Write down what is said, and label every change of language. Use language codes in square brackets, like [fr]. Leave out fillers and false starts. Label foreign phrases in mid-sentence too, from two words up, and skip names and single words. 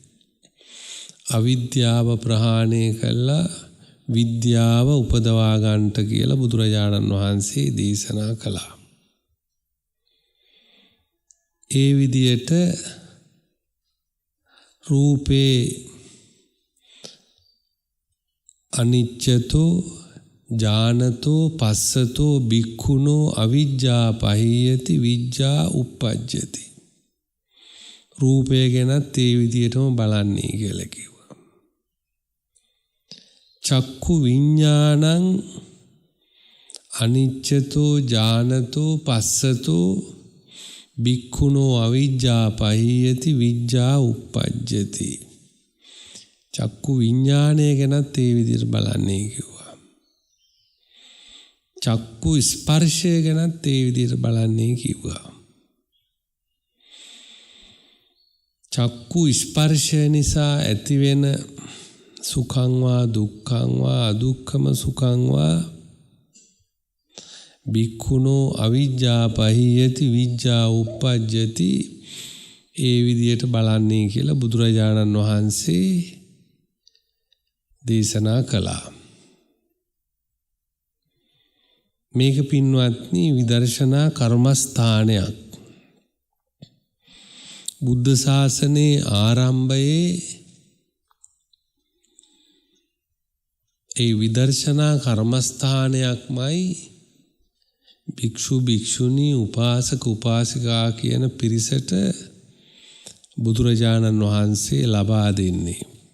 [si] අවිද්‍යාව ප්‍රහාණය කළා විද්‍යාව උපදවා ගන්නට කියලා බුදුරජාණන් වහන්සේ දේශනා කළා. ඒ විදියට [pi] රූපේ අනිච්චතෝ ජානතෝ පස්සතෝ භික්ඛුනෝ අවිජ්ජා පහියති විජ්ජා uppajjati. [si] රූපය ගැනත් ඒ විදියටම බලන්නේ කියලා කිව්වා. [pi] චක්කු විඥානං අනිච්චතෝ ජානතෝ පස්සතෝ භික්ඛුනෝ අවිජ්ජා පහියති විජ්ජා uppajjati. [si] චක්කු විඥානය ගැනත් ඒ විදිහට බලන්නේ කිව්වා. චක්කු ස්පර්ශය ගැනත් ඒ විදිහට බලන්නේ කිව්වා. චක්කු ස්පර්ශය නිසා ඇතිවෙන [pi] සුඛං වා දුක්ඛං වා අදුක්ඛම සුඛං වා භික්ඛුනෝ අවිජ්ජා පහියති විජ්ජා uppajjati. [si] ඒ විදිහට බලන්නේ කියලා බුදුරජාණන් වහන්සේ දේශනා කළා. මේක පින්වත්නි විදර්ශනා කර්මස්ථානයක්. බුද්ධ ශාසනයේ ආරම්භයේ ඒ විදර්ශනා කර්මස්ථානයක්මයි භික්ෂු භික්ෂුණී උපාසක උපාසිකා කියන පිරිසට බුදුරජාණන් වහන්සේ ලබා දෙන්නේ.